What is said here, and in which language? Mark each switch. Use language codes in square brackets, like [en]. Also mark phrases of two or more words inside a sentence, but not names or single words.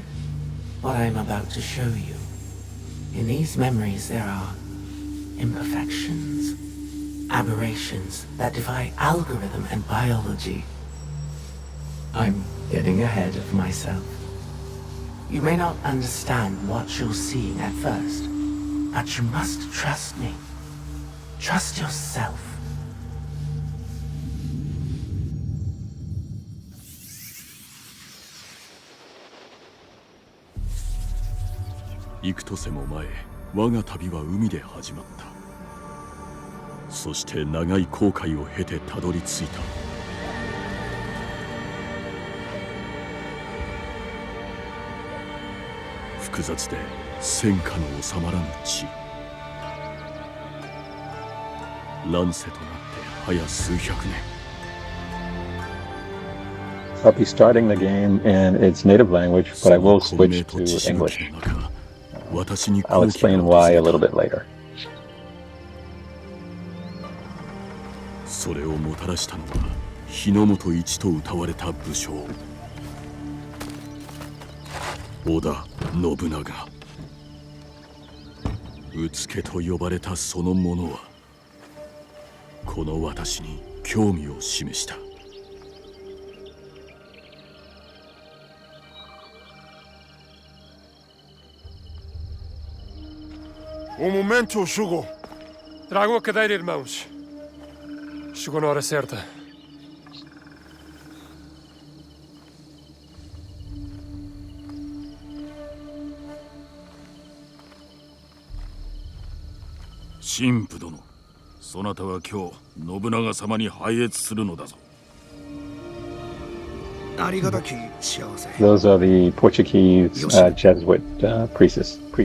[en] What I am about to show you. In these memories, there are imperfections, aberrations that defy algorithm and biology. I'm getting ahead of myself. You may not understand what you're seeing at first, but you must trust me. Trust yourself. [ja] 幾年も前、我が旅は海で始まった。そして長い航海を経てたどり着いた。複雑で戦火の収まらぬ地。乱世となって早数百年。 [en] I'll be starting the game in its native language, but I will switch to English. I'll explain why a little bit later. [ja] それをもたらしたのは日の本一と謳われた武将織田信長。うつけと呼ばれたその者はこの私に興味を示した。 [pt] Um momento, Shugo. Trago a cadeira, irmãos. Chegou na hora certa. [ja] Shinpu 殿、そなたは今日信長様に拝謁するのだぞ。 [en] Those are the Portuguese Jesuit priests.